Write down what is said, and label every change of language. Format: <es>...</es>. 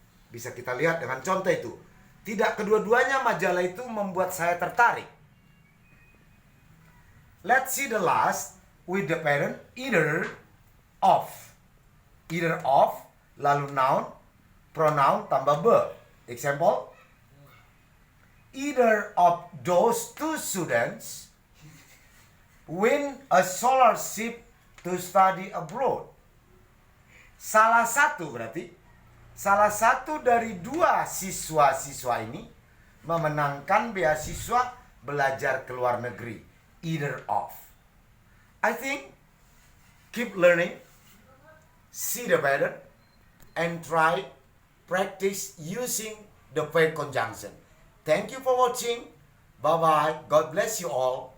<id>Bisa kita lihat dengan contoh itu. Tidak kedua-duanya majalah itu membuat saya tertarik.</id> <en>Let's see the last with the pattern either of.</en> <id>Either of, lalu noun, pronoun, tambah verb.</id> <en>Example, either of those two students win a scholarship to study abroad.</en> <id>Salah satu berarti, salah satu dari dua siswa-siswa ini memenangkan beasiswa belajar ke luar negeri.</id> <en>Either of. I think keep learning, see the pattern, and try practice using the verb conjunction. Thank you for watching. Bye-bye. God bless you all.</en>